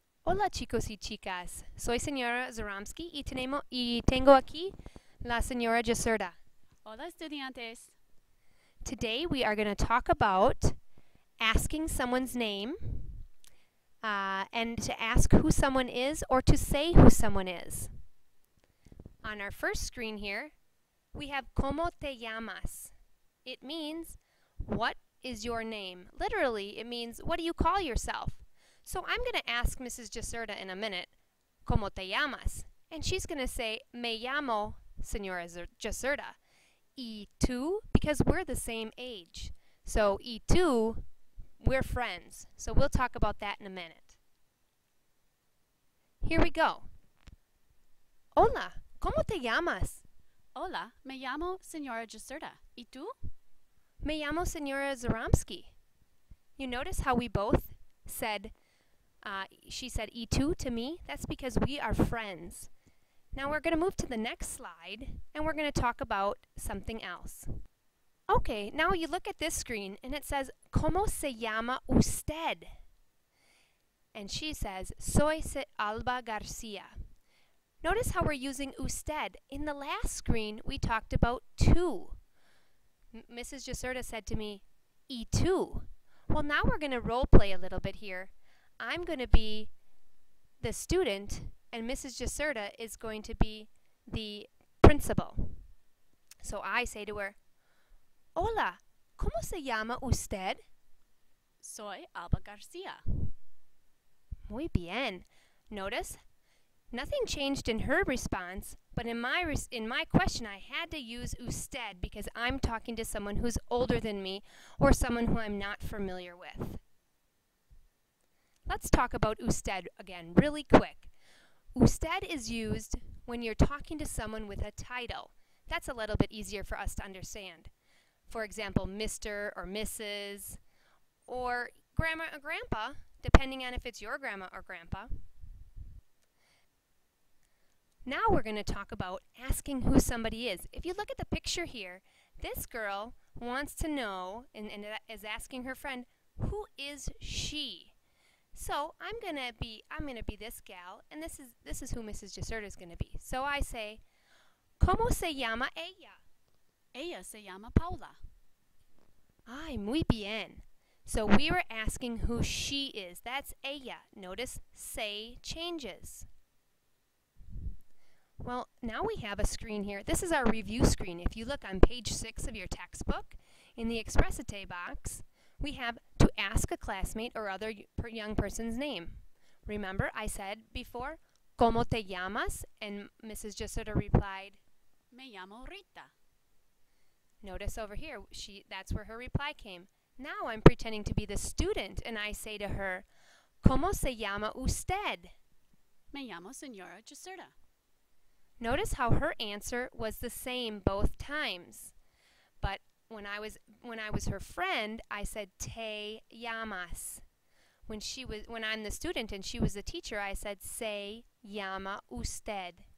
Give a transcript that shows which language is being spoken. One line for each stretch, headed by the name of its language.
Spanish: Hola chicos y chicas, soy señora Zaramsky y tengo aquí la señora Jacerda. Hola, estudiantes.
English: Today we are going to talk about asking someone's name and to ask who someone is or to say who someone is. On our first screen here, we have
Spanish: ¿Cómo te llamas?
English: It means, what is your name? Literally, it means, what do you call yourself? So I'm going to ask Mrs. Jacerda in a minute,
Spanish: ¿Cómo te llamas?
English: And she's going to say,
Spanish: Me llamo Señora Jacerda. Y tú,
English: because we're the same age. So,
Spanish: y tú,
English: we're friends. So we'll talk about that in a minute. Here we go.
Spanish: Hola, ¿cómo te llamas? Hola, me llamo Señora Jacerda. ¿Y tú? Me llamo Señora Zaramsky.
English: You notice how we both said, she said
Spanish: y tú
English: to me? That's because we are friends. Now we're going to move to the next slide and we're going to talk about something else. Okay, now you look at this screen and it says,
Spanish: ¿Cómo se llama usted?
English: And she says,
Spanish: Soy Alba Garcia.
English: Notice how we're using usted. In the last screen, we talked about tú. Mrs. Jacerda said to me,
Spanish: y tú.
English: Well, now we're going to role play a little bit here. I'm going to be the student, and Mrs. Jacerda is going to be the principal. So I say to her,
Spanish: Hola, ¿cómo se llama usted? Soy Alba Garcia. Muy bien.
English: Notice, nothing changed in her response, but in my question I had to use usted because I'm talking to someone who's older than me or someone who I'm not familiar with. Let's talk about usted again really quick. Usted is used when you're talking to someone with a title. That's a little bit easier for us to understand. For example, Mr. or Mrs. or Grandma or Grandpa, depending on if it's your grandma or grandpa. Now we're going to talk about asking who somebody is. If you look at the picture here, this girl wants to know and is asking her friend, who is she? So I'm gonna be this gal, and this is who Mrs. Jacerda is gonna be. So I say,
Spanish: ¿Cómo se llama ella? Ella se llama Paula. Ay, muy bien.
English: So we were asking who she is. That's ella. Notice say changes. Well, now we have a screen here. This is our review screen. If you look on page 6 of your textbook, in the Exprésate box, we have to ask a classmate or other young person's name. Remember, I said before,
Spanish: ¿Cómo te llamas?
English: And Mrs. Jacerda replied,
Spanish: Me llamo Rita.
English: notice over here, that's where her reply came. Now I'm pretending to be the student, and I say to her,
Spanish: ¿Cómo se llama usted? Me llamo Señora Jacerda.
English: Notice how her answer was the same both times. But when I was her friend, I said
Spanish: te llamas.
English: When I'm the student and she was the teacher, I said
Spanish: se llama usted.